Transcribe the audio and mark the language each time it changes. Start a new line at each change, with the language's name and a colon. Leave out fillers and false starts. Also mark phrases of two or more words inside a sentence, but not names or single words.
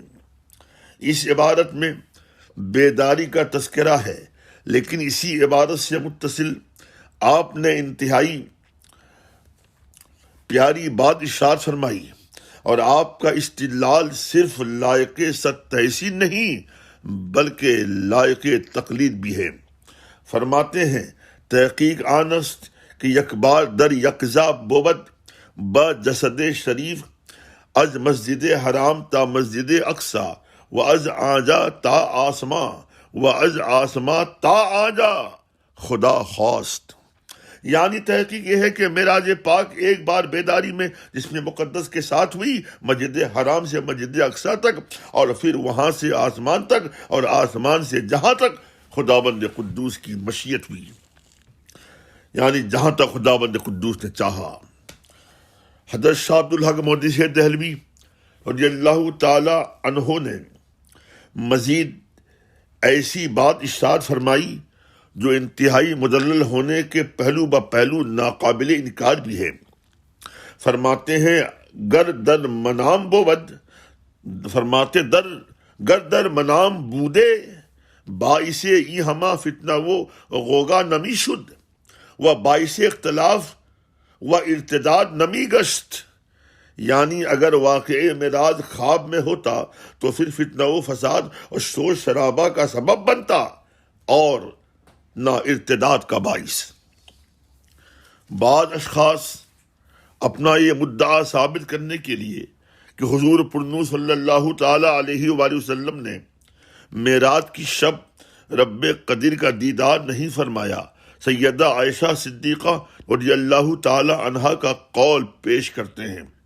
Urdu: اس عبارت میں بیداری کا تذکرہ ہے لیکن اسی عبارت سے متصل آپ نے انتہائی پیاری بات ارشاد فرمائی اور آپ کا استدلال صرف لائق صد تحسین نہیں بلکہ لائق تقلید بھی ہے۔ فرماتے ہیں
Persian: تحقیق آنست کہ یک بار در یکزا بود با جسد شریف از مسجد حرام تا مسجد اقصی و از آنجا تا آسمان و از آسمان تا آنجا خدا خواست۔
Urdu: یعنی تحقیق یہ ہے کہ معراج پاک ایک بار بیداری میں جس میں مقدس کے ساتھ ہوئی مسجد حرام سے مسجد اقصی تک، اور پھر وہاں سے آسمان تک، اور آسمان سے جہاں تک خداوند قدوس کی مشیت ہوئی، یعنی جہاں تک خداوند قدوس نے چاہا۔ حضرت شاہ عبدالحق محدث دہلوی
Arabic: رضی اللہ تعالی عنہ
Urdu: نے مزید ایسی بات ارشاد فرمائی جو انتہائی مدلل ہونے کے پہلو بہ پہلو ناقابل انکار بھی ہے۔ فرماتے ہیں
Persian: گر در منام بود، فرماتے گر در منام بودے باعث ای ہما فتنہ وہ غوگا نمی شد و باعث اختلاف و ارتداد نمی گشت،
Urdu: یعنی اگر واقع معراج خواب میں ہوتا تو پھر فتنہ و فساد اور شور شرابہ کا سبب بنتا اور نہ ارتداد کا باعث۔ بعض اشخاص اپنا یہ مدعا ثابت کرنے کے لیے کہ حضور پرنور
Arabic: صلی اللہ تعالی علیہ وآلہ وسلم
Urdu: نے معراج کی شب رب قدیر کا دیدار نہیں فرمایا، سیدہ عائشہ صدیقہ
Arabic: رضی اللہ تعالی عنہا
Urdu: کا قول پیش کرتے ہیں